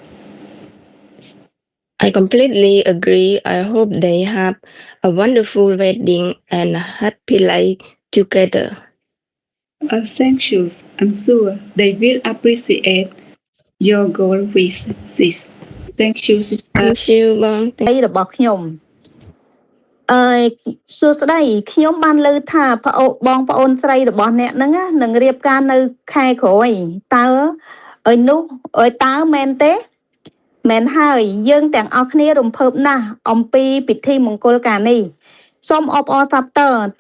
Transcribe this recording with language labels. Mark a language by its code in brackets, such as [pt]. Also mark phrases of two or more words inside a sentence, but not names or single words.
[en] I completely agree. I hope they have a wonderful wedding and a happy life together. Thank you. I'm sure they will appreciate your goal wishes. Thank you, sister. Thank you បង [km] របស់ខ្ញុំសួស្តីខ្ញុំបានលើថាបងប្អូនស្រីរបស់អ្នកហ្នឹងនឹងរៀបការនៅខែក្រោយតើតើមែនទេមែនហើយយើង ទាំងអស់គ្នារំភើបណាស់អំពីពិធីមង្គលការនេះសូមអបអរសាទរតើ